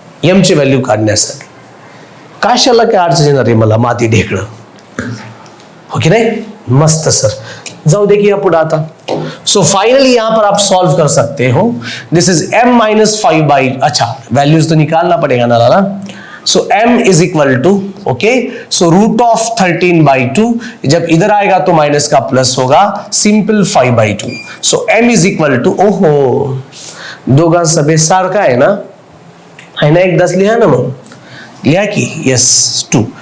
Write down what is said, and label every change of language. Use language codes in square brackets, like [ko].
[mr] एमची value काढण्यासाठी कशाला काय अडचण येणार आहे मला, माती ढेकळं, हो की नाही? मस्त सर. जाऊ देखिए पुढे आता. [hi] सो फाइनली यहां पर आप सॉल्व कर सकते हो. दिस इज m-5/, अच्छा वैल्यूज तो निकालना पड़ेगा ना लाला. सो m is equal to, okay, so root of 13/2, जब इधर आएगा तो माइनस का प्लस होगा, simple 5/2. [mr] So m is equal to, ओहो दोघां सभे सारखा आहे ना, है ना, एकदाच लिहा ना, मग लिहा की, यस 2.